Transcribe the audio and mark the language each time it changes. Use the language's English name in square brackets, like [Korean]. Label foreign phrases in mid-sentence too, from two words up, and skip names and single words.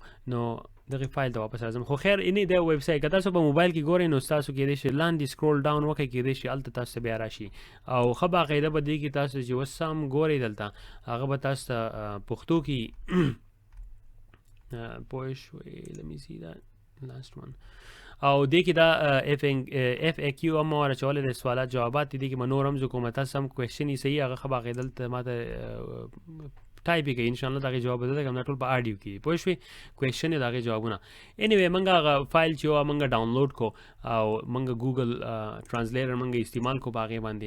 [Pashto] نو دغې فایل ته واپس راځم. خو خیر اینې دی ویب سایټ که تاسو په موبایل کې ګورئ نو ستاسو کېدای شي لاندې [English] scroll down [Pashto] وکړئ، کېدای شي هلته تاسو ته بیا راشي او ښه باقاعده به دې کې تاسو چې اوس هم ګورئ دلته هغه به تاسو ته پښتو کې پوه شوئ. [English] let me see that last one. [Pashto] او دې کې دا اف ای کیو هم ما راچولی دی، سوالات جوابات دي. دې کې به نور هم زه کوم تاسو هم کوېشن یې صحیح هغه ښه باقاعده دلته ما ته ټایپ یې کوي، انشاءالله د هغې جواب به زه درکړم. دا ټول په آډیو کې پوه شوې، کوېشن یې د هغې جوابونه. انیوی موږ هغه فایل چې و موږ ډاونلوډ کو او موږ ګوګل ټرانسلیټر موږ استعمال کو په هغې باندې.